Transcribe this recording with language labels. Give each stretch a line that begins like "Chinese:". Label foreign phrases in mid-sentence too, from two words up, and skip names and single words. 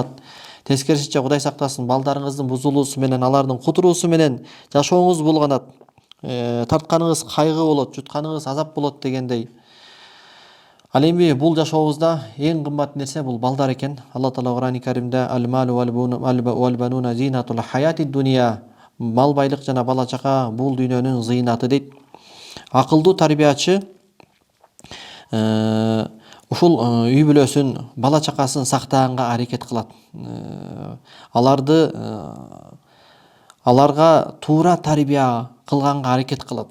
Kyrgyz: Тескерисинче Кудай сактасын, балдарыңыздын бузулуусу менен, алардын кутуруусу менен жашооңуз булганат. Тартканыңыз кайгы болот, жутканыңыз азап болот дегендей. Ал эми бул жашообузда эң кымбат нерсе бул балдар экен.
Arabic: Алла Таала Кур'ан-ы Каримде «المال والبنون زينة الحياة الدنيا»,
Kyrgyz: мал байлык жана бала чака бул дүйнөнүн зыйнаты дейт. Акылдуу тарбиячы ушул үй бүлөсүн, бала чакасын сактаганга аракет кылат. Аларга туура тарбия кылганга аракет кылат.